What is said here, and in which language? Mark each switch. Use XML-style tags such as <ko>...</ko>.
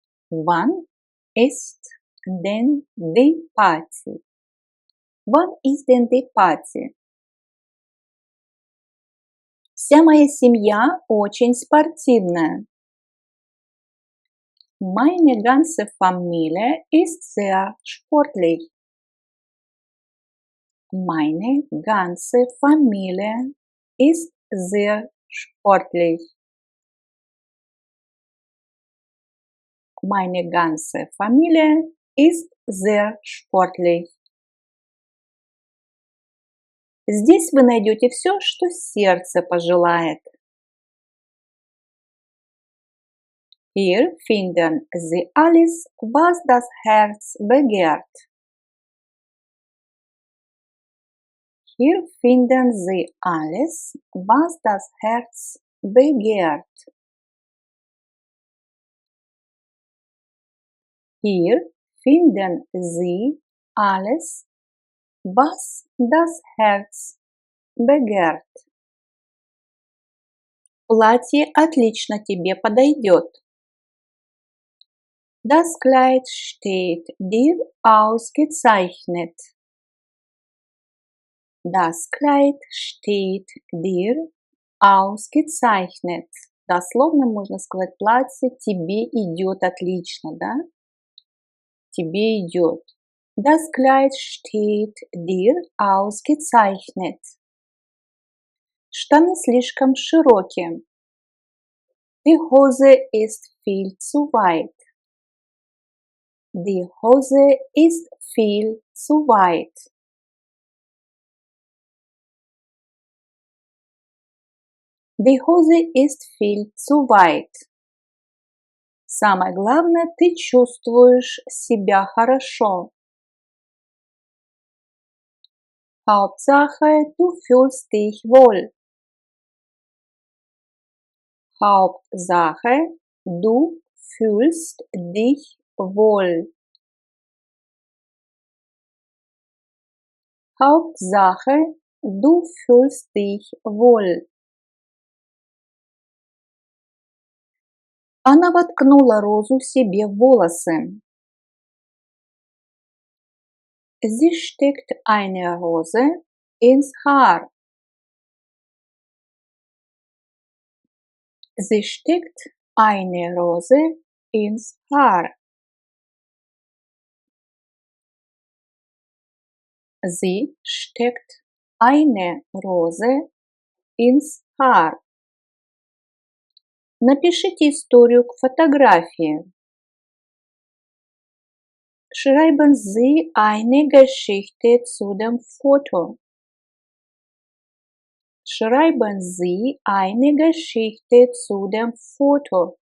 <de>Wann ist denn die Party? Wann ist denn die Party?</de> <ru>Вся моя семья очень спортивная.</ru> <de>Meine ganze Familie ist sehr sportlich. Meine ganze Familie ist sehr sportlich. Meine ganze Familie ist sehr sportlich.</de> <ru>Здесь вы найдете все, что сердце пожелает.</ru> <de>Hier finden Sie alles, was das Herz begehrt. Hier finden Sie alles, was das Herz begehrt. Hier finden Sie alles, was das Herz begehrt.</de> <ru>Платье отлично тебе подойдет.</ru> <de>Das Kleid steht dir ausgezeichnet. Das Kleid steht dir ausgezeichnet.</de> <ru>Дословно можно сказать, платье тебе идет отлично, да? Тебе идет.</ru> <de>Das Kleid steht dir ausgezeichnet.</de> <ru>Штаны слишком широкие.</ru> <de>Die Hose ist viel zu weit. Die Hose ist viel zu weit. Die Hose ist viel zu weit.</de> <ru>Самое главное, ты чувствуешь себя хорошо.</ru> <de>Hauptsache, du fühlst dich wohl. Hauptsache, du fühlst dich wohl. Hauptsache, du fühlst dich wohl.</de> <ru>Она воткнула розу себе в волосы.</ru> <de>Sie steckt eine Rose ins Haar. Sie steckt eine Rose ins Haar. Sie steckt eine Rose ins Haar.</de> <ru>Напишите историю к фотографии.</ru> <de>Schreiben Sie eine Geschichte zu dem Foto. Schreiben Sie eine Geschichte zu dem Foto.</de>